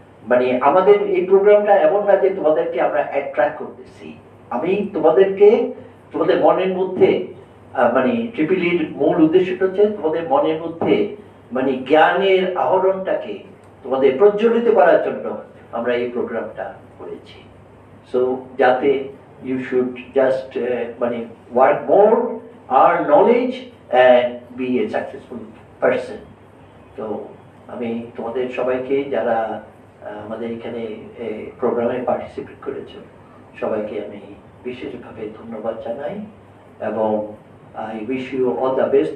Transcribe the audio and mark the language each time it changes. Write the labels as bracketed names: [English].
[Bangla] মানে আমাদের এই প্রোগ্রামটা এমন না যে তোমাদেরকে আমরা অ্যাট্রাক্ট করতেছি, আমি তোমাদের মনের মধ্যে মানে ট্রিপল ইর মূল উদ্দেশ্যটা হচ্ছে তোমাদের মনের মধ্যে মানে জ্ঞানের আহরণটাকে তোমাদের প্রজ্বলিত করার জন্য আমরা এই প্রোগ্রামটা করেছি। [English] So [Bangla] যাতে [English] you should just work more, earn knowledge and be a successful person. [Bangla] তো আমি তোমাদের সবাইকে যারা আমাদের এখানে প্রোগ্রামে পার্টিসিপেট করেছে সবাইকে আমি বিশেষভাবে ধন্যবাদ জানাই এবং [English] I wish you all the best.